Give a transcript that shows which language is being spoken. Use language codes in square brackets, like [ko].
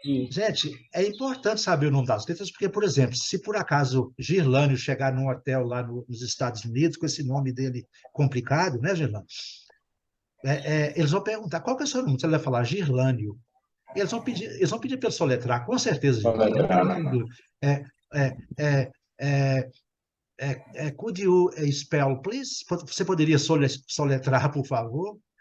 [pt] Gente, é importante saber o nome das letras, porque, por exemplo, se por acaso Girlânio chegar num hotel lá nos Estados Unidos, com esse nome dele complicado, né, Girlânio? Eles vão perguntar qual que é o seu nome. Você vai falar Girlânio. Eles vão pedir para ele soletrar, com certeza, gente. Não tem dúvida. [en] É, é, é, é, could you spell, please? [pt] Você poderia soletrar, por favor?